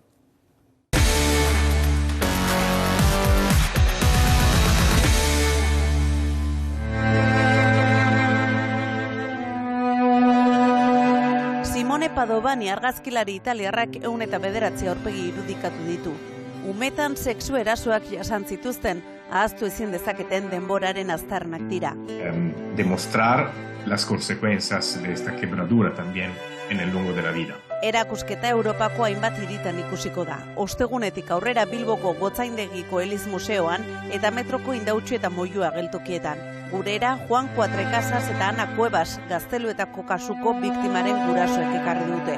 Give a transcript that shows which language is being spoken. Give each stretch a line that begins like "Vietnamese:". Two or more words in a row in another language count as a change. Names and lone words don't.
Basque: Simone Padovani argazkilari italiarrak 109 aurpegi irudikatu ditu. Umetan sexu erasoak jasan zituzten, ahaztu ezin dezaketen denboraren aztarnak dira.
Spanish: Demostrar las consecuencias de esta quebradura también en el longo de la vida.
Basque: Erakusketa Europako hainbat hiritan ikusiko da. Ostegunetik aurrera Bilboko Gotzaindegiko Eliz Museoan eta metroko Indautxu eta Moyua geltokietan. Gurera, Juan Cuatrecasas eta Ana Cuevas gazteluetako kasuko biktimaren gurasoek ekarri dute.